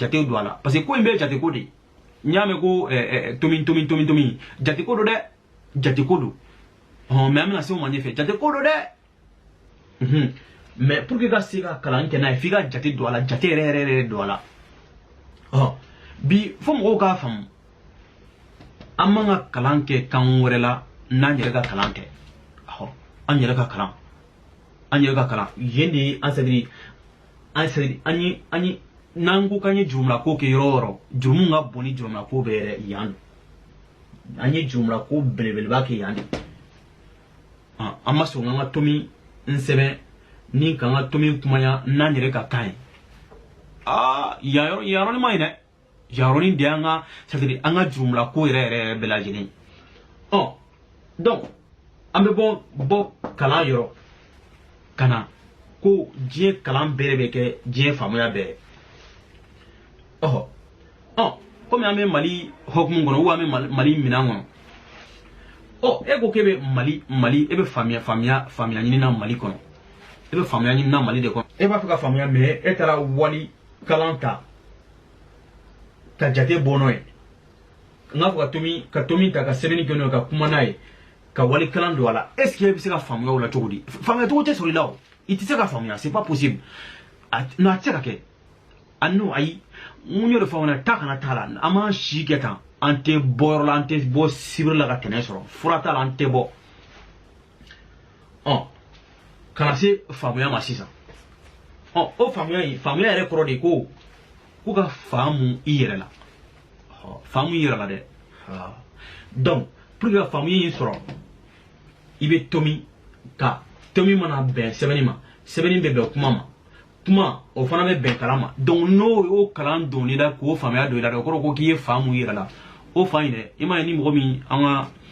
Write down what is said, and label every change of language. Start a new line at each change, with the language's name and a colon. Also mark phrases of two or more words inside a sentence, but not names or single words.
Bambara: jatew don a la
French: parce que
Bambara: ko in bɛɛ ye jateko de ye n y'a mɛn ko tomi jateko don dɛ jateko don mais an bɛna se o ma ɲɛfɛ jateko don dɛ
French: mais pour que
Bambara: ka se ka kalan kɛ n'a ye f'i ka jate don a la jate yɛrɛ don a la bi fo mɔgɔw k'a faamu an man ka kalan kɛ kan wɛrɛ la n'an yɛrɛ ka kalan tɛ an yɛrɛ ka kalan yen de ye an
French: c'est-à-dire
Bambara: an ye n'an ko k'an ye jurumlako kɛ yɔrɔ o yɔrɔ jurumu ka bon ni jurumlako bɛɛ yɛrɛ yan an ye jurumlako belebeleba kɛ yan de an ma sɔn k'an ka tomi n sɛbɛn ni k'an ka tomi kumaya n'an yɛrɛ ka kan ye yan yɔrɔnin ma ɲi dɛ yan yɔrɔnin de y'an ka
French: c'est-à-dire
Bambara: an ka jurumlako yɛrɛ bɛɛ lajɛlen donc an bɛ bɔ kalan yɔrɔ ka na ko diɲɛ kalan bɛɛ bɛ kɛ diɲɛ faamuya bɛɛ komi an bɛ mali hokumu kɔnɔ ou an bɛ mali minan kɔnɔ e ko k'e bɛ mali e bɛ faamuya ɲini na mali kɔnɔ e bɛ faamuya ɲini na mali de kɔnɔ e b'a fɛ ka faamuya mais e taara wali kalan ta ka jate bɔ n'o ye n k'a fɔ ka tomi ta ka sɛbɛnni kɛ n'o ye ka kuma n'a ye ka wali kalan don a la
French: est ce que
Bambara: e bɛ se ka faamuya o la cogo di faamuya cogo tɛ sɔrɔ i la o i tɛ se ka faamuya
French: c'est pas possible non
Bambara: a tɛ se ka kɛ n'o ayi n y'o de fɔ aw ɲɛna taa kana t'a la an m'an si kɛ tan an tɛ bɔ yɔrɔ la an tɛ bɔ sibiri la ka tɛnɛ sɔrɔ fura t'a la an tɛ bɔ kana se faamuya ma sisan o faamuya yɛrɛ kɔrɔ de ko ka faamu i yɛrɛ la faamu i yɛrɛ la dɛ
French: donc pour que
Bambara: ka faamuya in sɔrɔ i bɛ tomi mana bɛn sɛbɛnni ma sɛbɛnni bɛ bɛn kuma ma kuma o fana bɛ bɛn kalan ma donc n'o y'o kalan don n'i la k'o faamuya don i la o kɔrɔ ko k'i ye faamu i yɛrɛ la o fa in dɛ i m'a ye ni mɔgɔ min an ka